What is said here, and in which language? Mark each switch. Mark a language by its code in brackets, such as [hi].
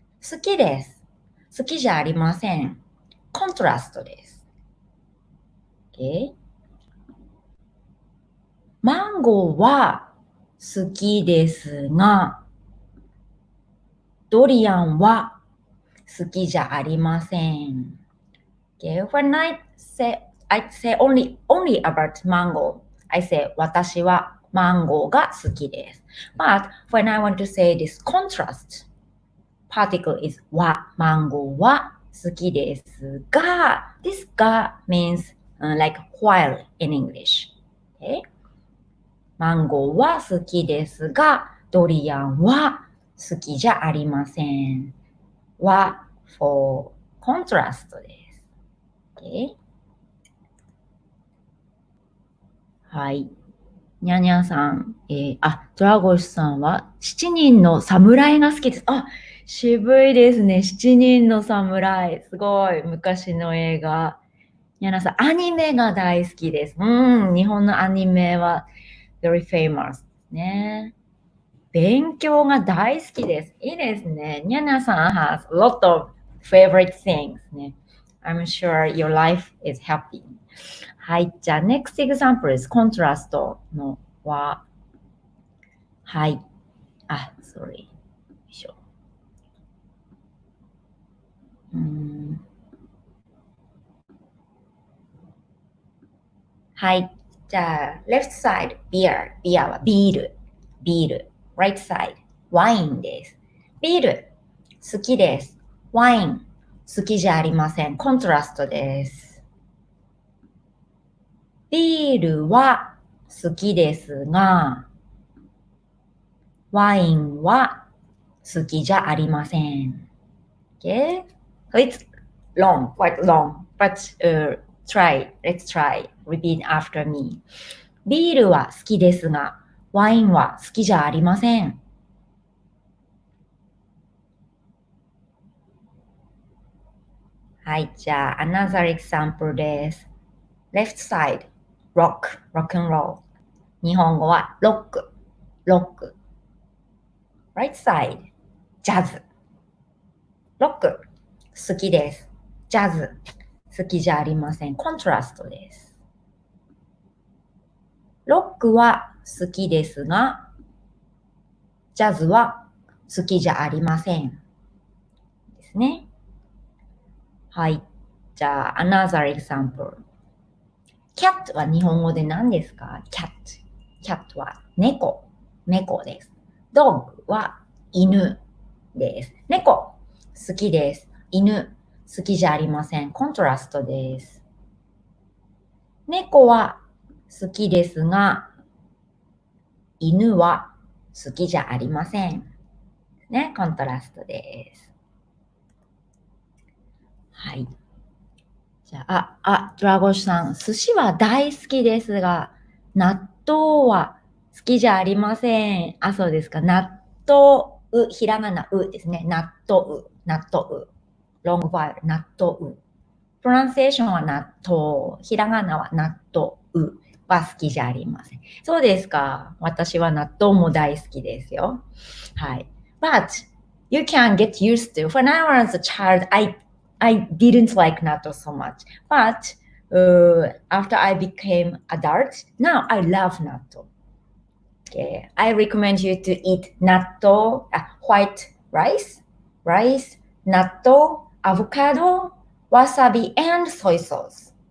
[ja] 好きです。好きじゃありません。コントラストです。Okay? マンゴーは好きですが、ドリアンは好きじゃありません。 [en] Okay? When I say only about mango, I say [ja] 私はマンゴーが好きです。 [en] But when I want to say this contrast, particle is は、 [ja] マンゴーは好きですが、 [en] this が means like while in English. Okay? [ja] マンゴーは好きですが、ドリアンは好きじゃありません。は [en] for contrast [ja] です。 [en] Okay? [ja] はい。にゃにゃさん、ドラゴシさんは7人の侍が好きです。渋いですね。7人の侍。すごい。昔の映画。にゃなさん、アニメが大好きです。日本のアニメは [en] very famous [ja] ね。勉強が大好きです。いいですね。 [en] にゃにゃさん has a lot of favorite things ね。 I'm sure your life is happy. [ja] はい。じゃあ、next example is contrast のは、はい。 sorry. よいしょ。はい。 [en] じゃあ、left side, beer はビール。right side, [ja] ワインです。ビール、好きです。ワイン、好きじゃありません。コントラストです。ビールは好きですが、ワインは好きじゃありません。 [en] Okay? So it's long, quite long, but let's try. Repeat after me. [ja] ビールは好きですが、ワインは好きじゃありません。はい、じゃあ [en] another example [ja] です。 [en] Left side, rock and roll. [ja] 日本語はロック。 [en] Right side, ジャズ。 [ja] ロック、好きです。ジャズ、好きじゃありません。コントラストです。ロックは好きですが、ジャズは好きじゃありません。ですね。はい。 [en] じゃあ、another example. [ja] cat は日本語で何ですか？cat は猫です。 dog は犬です。猫、好きです。犬、好きじゃありません。コントラストです。猫は好きですが、犬は好きじゃありません。ね、コントラストです。はい。じゃあ、ドラゴンさん、寿司は大好きですが、納豆は好きじゃありません。あ、そうですか。納豆、ひらがな、ですね。納豆。ロングファイル、納豆。プロナンセーションは納豆。ひらがなは納豆は好きじゃありません。そうですか。私は納豆も大好きですよ。 [en] はい。But you can get used to. When I was a child, I didn't like natto so much. But after I became adult, now I love natto. Okay. I recommend you to eat natto, white rice, natto, avocado, wasabi, and soy sauce.